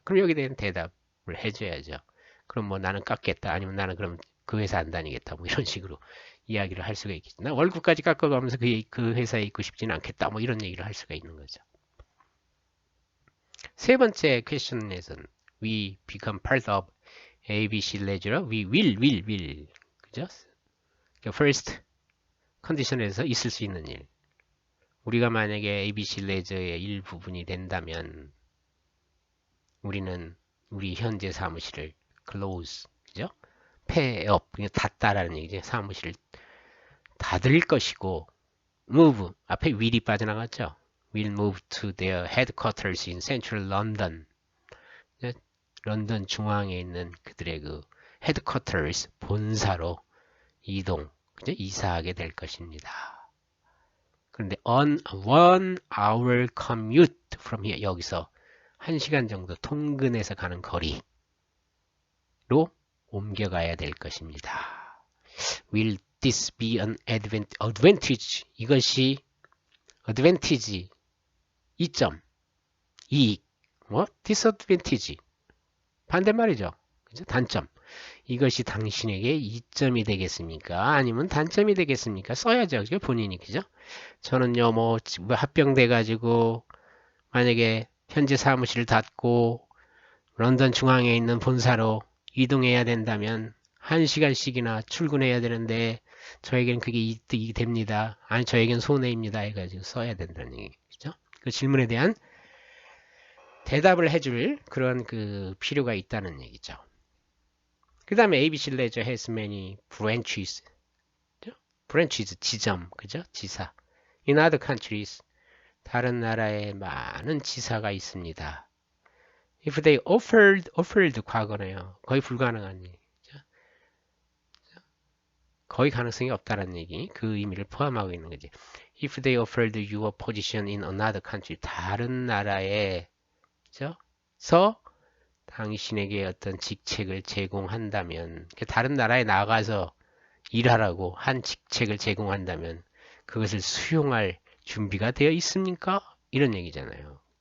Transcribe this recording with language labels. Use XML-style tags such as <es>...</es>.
<ko>그럼 여기에 대한 대답을 해줘야죠. 그럼 뭐 나는 깎겠다. 아니면 나는 그럼 그 회사 안 다니겠다. 뭐 이런 식으로 이야기를 할 수가 있겠죠. 나 월급까지 깎아가면서 그 회사에 있고 싶지는 않겠다. 뭐 이런 얘기를 할 수가 있는 거죠. 세 번째 퀘스천에서는</ko> <en>we become part of ABC ledger. we will. 그죠?</en> <ko>first 컨디션에서 있을 수 있는 일. 우리가 만약에 ABC ledger의 일부분이 된다면 우리는 우리 현재 사무실을 close, 그죠? 폐업, 닫다라는 얘기죠. 사무실을 닫을 것이고 move, 앞에 will이 빠져나갔죠.</ko> <en>will move to their headquarters in central London.</en> <ko>런던 중앙에 있는 그들의 그 headquarters, 본사로 이동, 그죠? 이사하게 될 것입니다. 그런데</ko> <en>on a 1 hour commute from here,</en> <ko>여기서 1시간 정도 통근해서 가는 거리로 옮겨가야 될 것입니다.</ko> <en>Will this be an advantage?</en> <ko>이것이 advantage, 이점, 이익, 뭐 disadvantage, 반대말이죠. 그죠? 단점. 이것이 당신에게 이점이 되겠습니까? 아니면 단점이 되겠습니까? 써야죠. 그죠? 본인이. 그죠? 저는요, 뭐 합병돼 가지고 만약에 현재 사무실을 닫고 런던 중앙에 있는 본사로 이동해야 된다면 1시간씩이나 출근해야 되는데 저에겐 그게 이득이 됩니다. 아니 저에겐 손해입니다. 해가지고 써야 된다는 얘기죠. 그 질문에 대한 대답을 해줄 그런 그 필요가 있다는 얘기죠. 그 다음에</ko> <en>ABC ledger has many branches.</en> <ko>branches, 지점, 그죠? 지사.</ko> <en>In other countries,</en> <ko>다른 나라에 많은 지사가 있습니다.</ko> <en>If they offered</en> <ko>과거네요. 거의 불가능한 얘기죠. 거의 가능성이 없다는 얘기, 그 의미를 포함하고 있는 거지.</ko> <en>If they offered you a position in another country,</en> <ko>다른 나라에 서 당신에게 어떤 직책을 제공한다면, 다른 나라에 나가서 일하라고 한 직책을 제공한다면 그것을 수용할 준비가 되어 있습니까? 이런 얘기잖아요.</ko>